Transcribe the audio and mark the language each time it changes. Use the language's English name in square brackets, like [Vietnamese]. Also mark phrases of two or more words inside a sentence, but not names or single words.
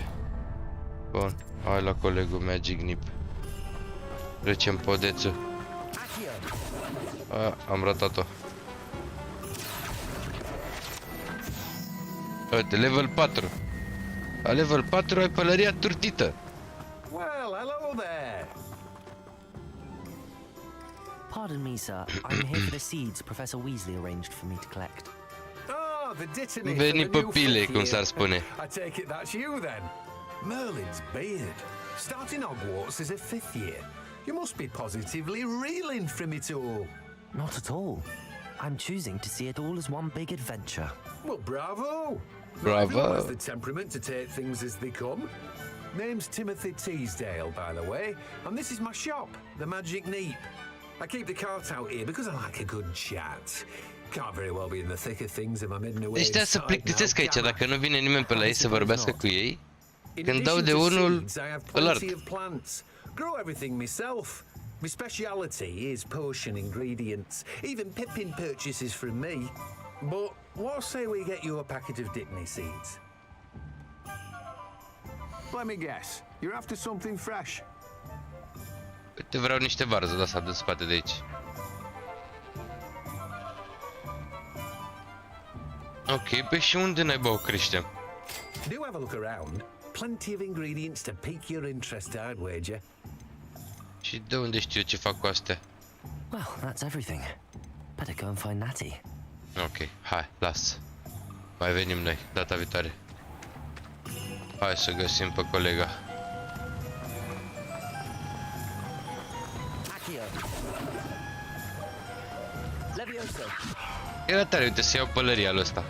[Romanian] Bun, hai la colegul Magic Nip. Trecem podețul. Am ratat-o. Uite, level 4. La level 4 ai pălăria turtită. [English] Well, hello there. Pardon me, sir. I'm here for the seeds Professor Weasley arranged for me to collect. Oh, the dittany [Romanian] Veni [English] for the [Romanian] pe [English] new pile, fifth [Romanian] cum s-ar [English] year. [Romanian] spune. [English] I take it that's you then. Merlin's beard. Starting Hogwarts as a 5th year. You must be positively reeling from it all. Not at all. I'm choosing to see it all as one big adventure. Well, bravo. Bravo. Not everyone has the temperament to take things as they come. Name's Timothy Teasdale, by the way, and this is my shop, the Magic Neep. I keep the cart out here because I like a good chat. Can't very well be in the thick of things if I'm hidden away. [Romanian] Ăștia se [English] inside [Romanian] plictisesc [English] now, [Romanian] aici, [English] can I? [Romanian] dacă nu vine nimeni pe la ei să vorbească cu ei. [English] In [Romanian] Când dau de [English] addition to [Romanian] unul, [English] seeds, I have [Romanian] îl ard. [English] plenty of plants. Grow everything myself. My speciality is potion ingredients. Even Pippin purchases from me. But what say we get you a packet of Dittany seeds? Let me guess. You're after something fresh. [Romanian] Uite, vreau niște varză de asta de spate de aici. Ok, pe și unde naiba o creștem? [English] Do have a look around. Plenty of ingredients to pique your interest, I'd wager. Și de unde știu ce fac cu astea? Well, that's everything. Better go and find Natty. [Romanian] Ok, hai, las. Mai venim noi, data viitoare. Hai să găsim pe colega. Era tare, uite, să iau pălăria lui ăsta.